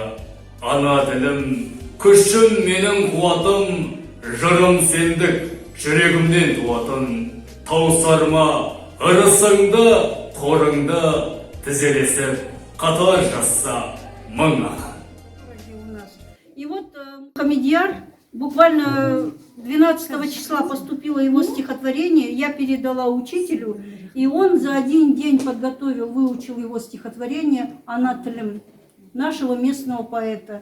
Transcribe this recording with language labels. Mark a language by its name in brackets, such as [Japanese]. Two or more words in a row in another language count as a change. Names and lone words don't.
[Kazakh] Ана тілім, күшім менің қуатым, жырым сендік, жүрегімнен туатын. Таусарма, ырысыңды, қорыңды, тізелесіп, қатар жазса мың ақын. [Russian] И вот Хамидьяр, буквально 12 числа поступило его стихотворение, я передала учителю, и он за один день подготовил, выучил его стихотворение «Ана тілім» нашего местного поэта.